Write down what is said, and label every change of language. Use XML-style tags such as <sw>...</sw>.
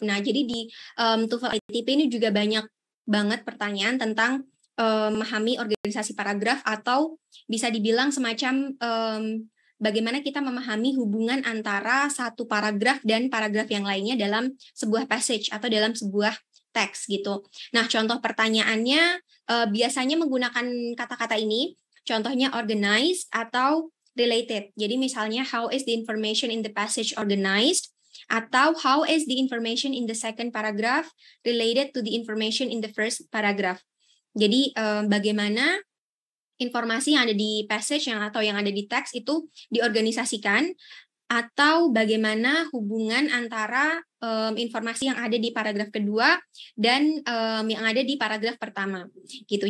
<id>Nah, jadi di TOEFL ITP ini juga banyak banget pertanyaan tentang memahami organisasi paragraf, atau bisa dibilang semacam bagaimana kita memahami hubungan antara satu paragraf dan paragraf yang lainnya dalam sebuah passage atau dalam sebuah teks gitu. Nah, contoh pertanyaannya biasanya menggunakan kata-kata ini, contohnya organized atau related. Jadi misalnya,</id> <en>how is the information in the passage organized?</en> <id>Atau</id> <en>how is the information in the second paragraph related to the information in the first paragraph?</en> <id>Jadi bagaimana informasi yang ada di passage atau yang ada di teks itu diorganisasikan, atau bagaimana hubungan antara informasi yang ada di paragraf kedua dan yang ada di paragraf pertama gitu.</id>